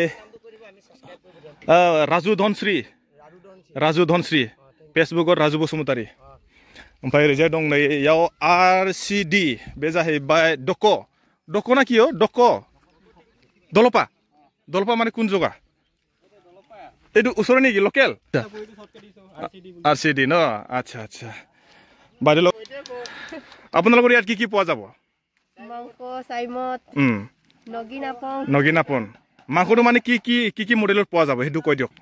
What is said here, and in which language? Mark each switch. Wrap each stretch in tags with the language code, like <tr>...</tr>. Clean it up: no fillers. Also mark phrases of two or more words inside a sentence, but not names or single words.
<brx>राजु धनश्री फेसबुकआव राजु बसुमतारी ओमफ्राय रिजाय दं नै याव RCD बे जाहैबाय दक ना कियो दक दलपा माने कुन जगा</brx> <as>এইটো ওচৰৰ নেকি লোকেল RCD ন আচ্ছা আচ্ছা বাইদেউ আপোনালোকৰ ইয়াত কি পোৱা যাব মাংস সাইমত নগিনাপন মাংসটো মানে কি মডেলত পোৱা যাব সেইটো কৈ দিয়ক</as>